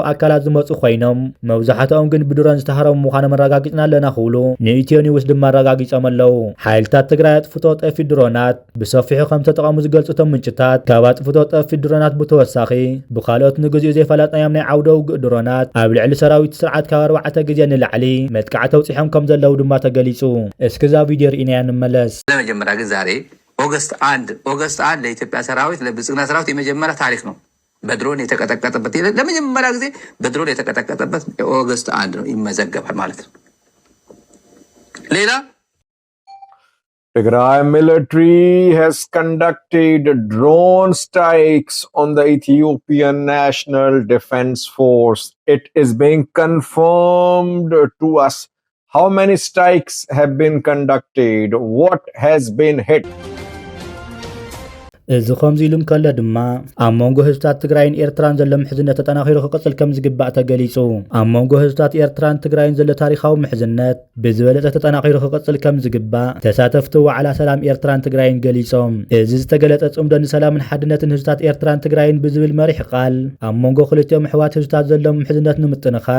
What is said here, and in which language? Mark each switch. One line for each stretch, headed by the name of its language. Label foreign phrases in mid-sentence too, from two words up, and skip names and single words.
Tigrinya: ኣካላት ዝመጹ ኮይኖም መብዛሕትኦም ግን ብድሮን ዝተሃረሙ ምዃኖም ኣረጋጊጥና ኣለና ክብሉ ንኢትዮ ኒውስ ድማ ኣረጋጊጾም ኣለዉ ሓይልታት ትግራይ ኣጥፍቶ ጠፊ ድሮናት ብሰፊሑ ከም ዝተጠቐሙ ዝገልጹ እቶም ምንጭታት ካብ ኣጥፍቶ ጠፊ ድሮናት ብተወሳኺ ብካልኦት ንግዚኡ ዘይፈለጥናዮም ናይ ዓውደ ውግእ ድሮናት ኣብ ልዕሊ ሰራዊት ስርዓት ካብ 4 ግዜ ንላዕሊ መጥቃዕቲ ተውፂሖም ከም ዘለዉ ድማ ተገሊጹ እስከዛ ቪድዮ ርኢናያ እንመለስ
Amharic: ለመጀመሪያ ግን ዛሬ ኦገስት 1 ለኢትዮጵያ ሰራዊት ለብልጽግና ሰራዊት የመጀመሪያ ታሪክ ነው በድሮን የተቀጠቀጠበት ለመጀመሪያ ጊዜ በድሮን የተቀጠቀጠበት ኦገስት 1 ነው ይመዘገባል ማለት ነው ሌላ
English: Tigray military has conducted drone strikes on the Ethiopian National Defense Force. It is being confirmed to us. How many strikes have been conducted? What has been hit?
Tigrinya: እዚ ከምዚ ኢሉ ከለ ድማ ኣብ መንጎ ህዝብታት ትግራይን ኤርትራን ዘሎ ምሕዝነት ተጠናኺሩ ክቅፅል ከም ዝግባእ ተገሊጹ። ኣብ መንጎ ህዝብታት ኤርትራን ትግራይን ዘሎ ታሪኻዊ ምሕዝነት ብዝበለጸ ተጠናኺሩ ክቅፅል ከም ዝግባእ ተሳተፍቲ ዋዕላ ሰላም ኤርትራን ትግራይን ገሊጾም። እዚ ዝተገለጸ ጽምዶ ንሰላምን ሓድነትን ህዝብታት ኤርትራን ትግራይን ብዝብል መሪሕ ቃል ኣብ መንጎ ክልቲኦም ኣሕዋት ህዝብታት ዘሎ ምሕዝነት ንምጥንኻር